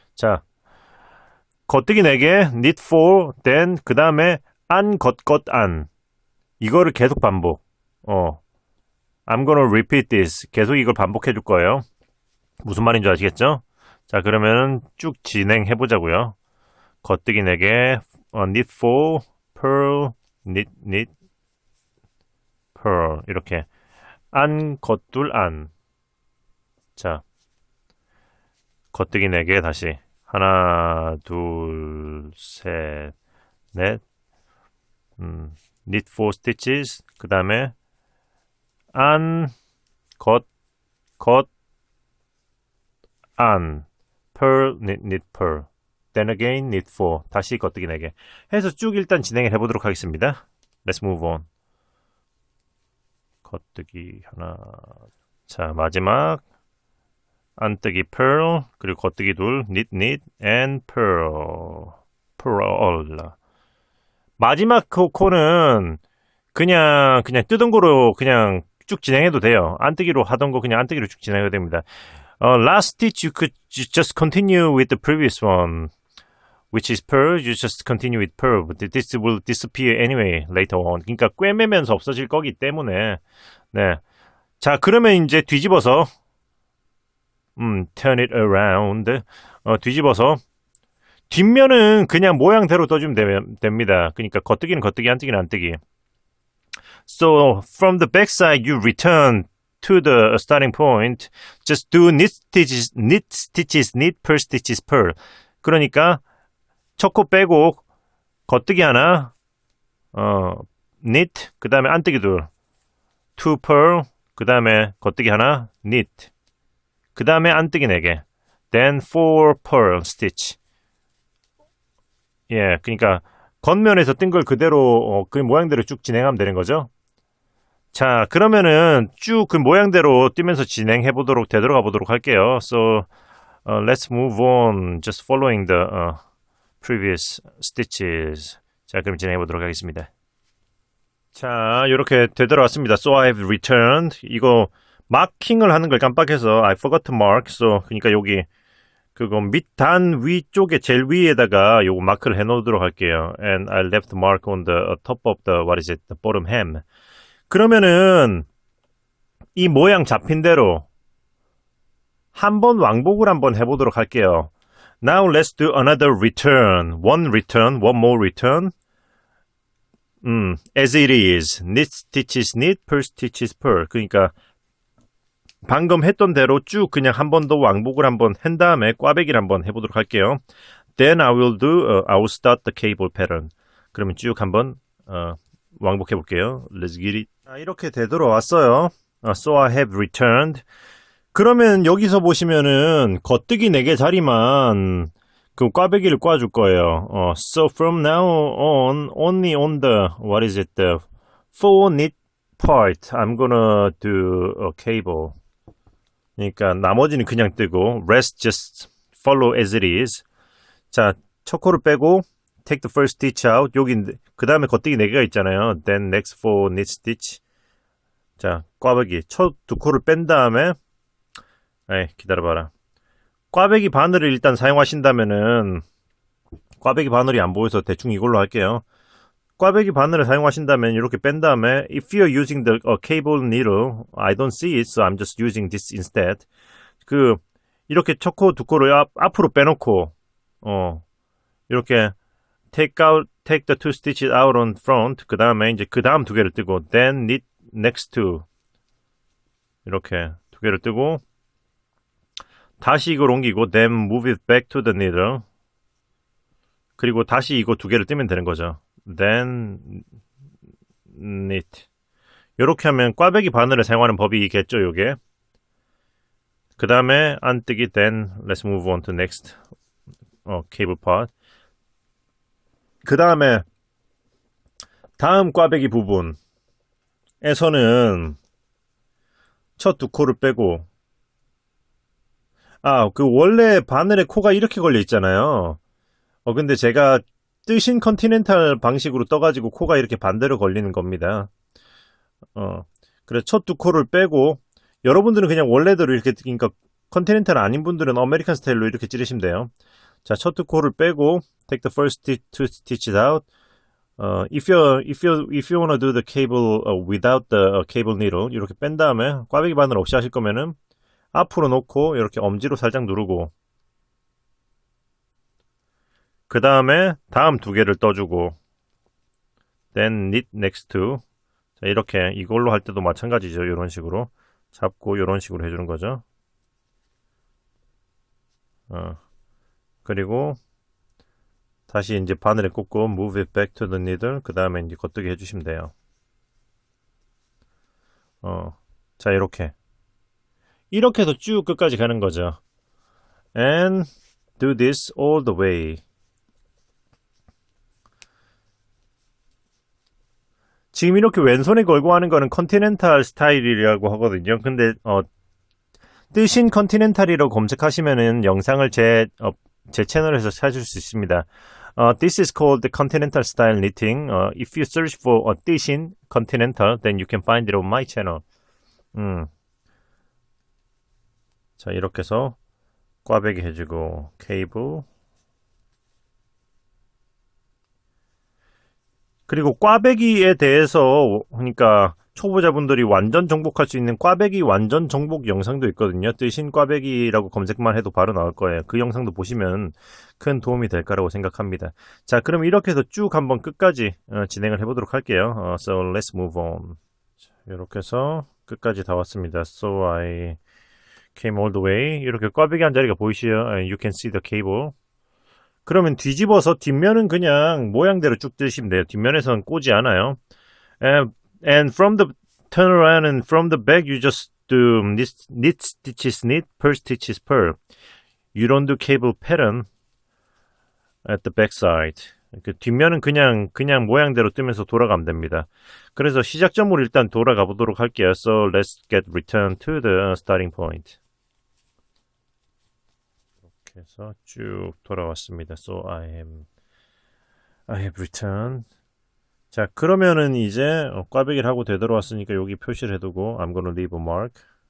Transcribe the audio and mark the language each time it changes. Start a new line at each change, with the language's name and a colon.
Korean: 자, 겉뜨기 4개,
English: knit 4, then
Korean: 그 다음에 안, 안. 이거를 계속 반복.
English: I'm gonna repeat this.
Korean: 계속 이걸 반복해 줄 거예요. 무슨 말인지 아시겠죠? 자, 그러면은 쭉 진행해 보자고요. 겉뜨기 4개,
English: knit 4, pearl, knit, pearl.
Korean: 이렇게. 안, 겉둘, 안. 자, 겉뜨기 4개 다시. 하나, 둘, 셋, 넷.
English: knit 4 stitches.
Korean: 그 다음에 안, 겉, 안.
English: pearl, knit, pearl. then again, knit 4.
Korean: 다시 겉뜨기 4개. 해서 쭉 일단 진행을 해보도록 하겠습니다.
English: Let's move on.
Korean: 겉뜨기 하나. 자, 마지막. 안뜨기 pearl, 그리고 겉뜨기 둘,
English: knit, and pearl.
Korean: 마지막 코는 그냥 뜯은 거로 그냥 쭉 진행해도 돼요. 안뜨기로 하던 거 그냥 안뜨기로 쭉 진행해도 됩니다.
English: Last stitch you could just continue with the previous one, which is pearl. You just continue with pearl, but this will disappear anyway later on.
Korean: 그러니까 꿰매면서 없어질 거기 때문에. 네. 자, 그러면 이제 뒤집어서
English: turn it around.
Korean: 뒤집어서 뒷면은 그냥 모양대로 떠주면 됩니다. 그러니까 겉뜨기는 겉뜨기, 안뜨기는 안뜨기.
English: So from the back side, you return to the starting point. Just do knit stitches, knit, pearl stitches, pearl.
Korean: 그러니까 첫 코 빼고 겉뜨기 하나, knit, 그 다음에 안뜨기 둘,
English: two pearl,
Korean: 그 다음에 겉뜨기 하나, knit, 그 다음에 안뜨기 4개,
English: then 4 pearl stitch.
Korean: 예, 그러니까 겉면에서 뜬 걸 그대로 그 모양대로 쭉 진행하면 되는 거죠. 자, 그러면은 쭉 그 모양대로 뛰면서 진행해 보도록 되돌아가 보도록 할게요.
English: So let's move on, just following the previous stitches.
Korean: 자, 그럼 진행해 보도록 하겠습니다. 자, 이렇게 되돌아왔습니다.
English: So I have returned.
Korean: 이거 마킹을 하는 걸 깜빡해서
English: I forgot to mark.
Korean: So 그러니까 여기 그거 밑단 위쪽에 제일 위에다가 요거 마크를 해 놓도록 할게요.
English: And I left mark on the top of the the bottom hem.
Korean: 그러면은 이 모양 잡힌 대로 한번 왕복을 한번 해보도록 할게요.
English: Now let's do another return. One more return. As it is. Knit stitches knit, pearl stitches pearl.
Korean: 그러니까 방금 했던 대로 쭉 그냥 한 번 더 왕복을 한번 한 다음에 꽈배기를 한번 해보도록 할게요.
English: Then I will start the cable pattern.
Korean: 그러면 쭉 한번 왕복해 볼게요.
English: Let's get it.
Korean: 이렇게 되돌아왔어요.
English: So I have returned.
Korean: 그러면 여기서 보시면은 겉뜨기 4개 자리만 그 꽈배기를 꽈줄 거예요.
English: So from now on, only on the the 4 knit part, I'm gonna do a cable.
Korean: 그러니까 나머지는 그냥 뜨고
English: rest just follow as it is.
Korean: 자, 첫 코를 빼고
English: take the first stitch out.
Korean: 여기 그 다음에 겉뜨기 4개가 있잖아요.
English: Then next 4 knit stitch.
Korean: 자, 꽈배기 첫 2코를 뺀 다음에 기다려봐라. 꽈배기 바늘을 일단 사용하신다면은 꽈배기 바늘이 안 보여서 대충 이걸로 할게요. 꽈배기 바늘을 사용하신다면 이렇게 뺀 다음에
English: if you're using the cable needle, I don't see it, so I'm just using this instead.
Korean: 이렇게 첫 코, 2코를 앞으로 빼놓고 이렇게
English: take the 2 stitches out on front.
Korean: 그 다음에 이제 그 다음 2개를 뜨고
English: then knit next to
Korean: 이렇게 2개를 뜨고 다시 이걸 옮기고
English: then move it back to the needle.
Korean: 그리고 다시 이거 2개를 뜨면 되는 거죠.
English: then knit.
Korean: 이렇게 하면 꽈배기 바늘을 사용하는 법이겠죠, 요게. 그 다음에 안 뜨기.
English: Then let's move on to next cable part.
Korean: 그 다음에 다음 꽈배기 부분에서는 첫 두 코를 빼고, 그 원래 바늘에 코가 이렇게 걸려 있잖아요. 근데 제가 뜨신 컨티넨탈 방식으로 떠가지고 코가 이렇게 반대로 걸리는 겁니다. 그래서 첫 두 코를 빼고, 여러분들은 그냥 원래대로 이렇게, 그러니까 컨티넨탈 아닌 분들은 아메리칸 스타일로 이렇게 찌르시면 돼요. 자, 첫 두 코를 빼고,
English: take the first two stitches out. If you wanna do the cable without the cable needle,
Korean: 이렇게 뺀 다음에 꽈배기 바늘 없이 하실 거면은 앞으로 놓고 이렇게 엄지로 살짝 누르고, 그 다음에 다음 두 개를 떠주고,
English: then knit next to.
Korean: 자, 이렇게 이걸로 할 때도 마찬가지죠. 이런 식으로 잡고 이런 식으로 해주는 거죠. 그리고 다시 이제 바늘에 꽂고
English: move it back to the needle.
Korean: 그 다음에 이제 겉뜨기 해주시면 돼요. 자, 이렇게 해서 쭉 끝까지 가는 거죠.
English: And do this all the way.
Korean: 지금 이렇게 왼손에 걸고 하는 거는 컨티넨탈 스타일이라고 하거든요. 근데 뜨신 컨티넨탈이라고 검색하시면은 영상을 제 채널에서 찾을 수 있습니다.
English: This is called the continental style knitting. If you search for 뜨신 continental, then you can find it on my channel.
Korean: 자, 이렇게 해서 꽈배기 해주고, 케이블. 그리고 꽈배기에 대해서, 그러니까 초보자분들이 완전 정복할 수 있는 꽈배기 완전 정복 영상도 있거든요. 뜨신 꽈배기라고 검색만 해도 바로 나올 거예요. 그 영상도 보시면 큰 도움이 될 거라고 생각합니다. 자, 그럼 이렇게 해서 쭉 한번 끝까지 진행을 해보도록 할게요.
English: So let's move on.
Korean: 자, 이렇게 해서 끝까지 다 왔습니다.
English: So I came all the way.
Korean: 이렇게 꽈배기 한 자리가 보이시죠?
English: You can see the cable.
Korean: 그러면 뒤집어서 뒷면은 그냥 모양대로 쭉 뜨시면 돼요. 뒷면에서는 꼬지 않아요.
English: And from the turn around and from the back you just do knit stitches knit, purl stitches purl. You don't do cable pattern at the back side.
Korean: 그 뒷면은 그냥 모양대로 뜨면서 돌아가면 됩니다. 그래서 시작점으로 일단 돌아가 보도록 할게요.
English: So let's get return to the starting point.
Korean: 이렇게 해서 쭉 돌아왔습니다.
English: So I have returned.
Korean: 자, 그러면은 이제 꽈배기를 하고 되돌아왔으니까 여기 표시를 해두고
English: I'm gonna leave a mark.